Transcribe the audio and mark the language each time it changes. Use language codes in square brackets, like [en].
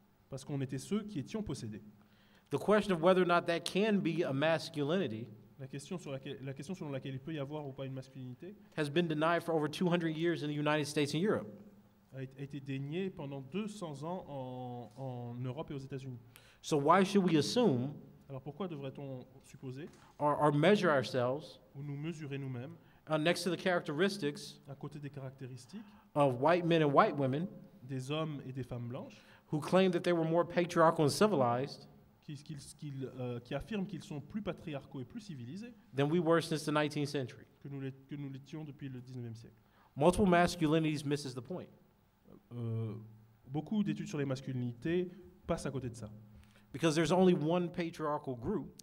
[fr] Parce qu'on était ceux qui étions possédés. [en] The question of whether or not that can be a masculinity [fr] La question selon laquelle il peut y avoir ou pas une masculinité [en] has been denied for over 200 years in the United States and Europe. [fr] a été déniée pendant 200 ans en Europe et aux États-Unis. [en] So why should we assume [fr] Alors pourquoi devrait-on supposer [en] or measure ourselves [fr] ou nous mesurer nous-mêmes [en] next to the characteristics [fr] à côté des caractéristiques [en] of white men and white women [fr] des hommes et des femmes blanches [en] who claim that they were more patriarchal and civilized [fr] qui affirment qu'ils sont plus patriarcaux et plus civilisés [en] than we were since the 19th century? [fr] que nous l'étions depuis le 19e siècle. [en] Multiple masculinities misses the point. [fr] Beaucoup d'études sur les masculinités passent à côté de ça. [en] Because there's only one patriarchal group,